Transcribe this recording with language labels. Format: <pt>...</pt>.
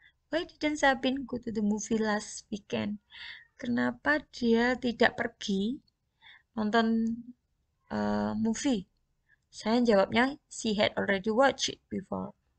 <en>Why didn't Sabin go to the movie last weekend?</en> <id>Kenapa dia tidak pergi nonton movie? Saya jawabnya</id> <en>she had already watched before.</en>